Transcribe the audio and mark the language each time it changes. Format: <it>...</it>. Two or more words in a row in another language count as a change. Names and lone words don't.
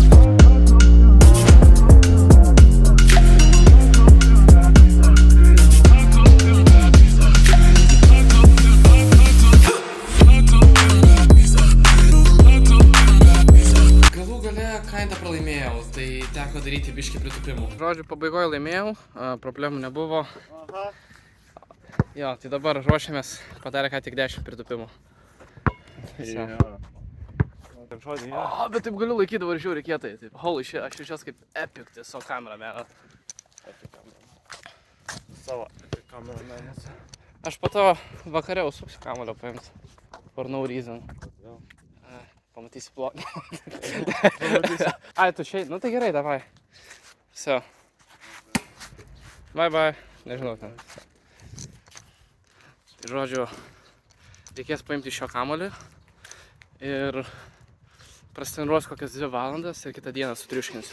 <lt>Galų gale kinda pralaimėjau, tai teko daryti biškį pritupimų. Žodžiu, pabaigoje laimėjau, problemų nebuvo. Jo, tai dabar ruošiamės, padarė ką tik 10 pritupimų. Bet taip galiu laikyti dabar žiūri kietai.</lt> <en>Holy shit,</en> <lt>aš jaučiuos kaip epic tiesiog kameramenas. Savo epic kameramenas. Aš po to vakare užsuksiu kamuolio paimti.</lt> <en>For no reason.</en> <lt>Pamatysi blogį. Ai, tu šiai, nu tai gerai, davai. Все. Bye. Nežinau ten. Tai žodžiu, reikės paimti šio kamuolį ir prasitreniruosiu kokias 2 valandas ir kitą dieną sutriuškinsiu.</lt>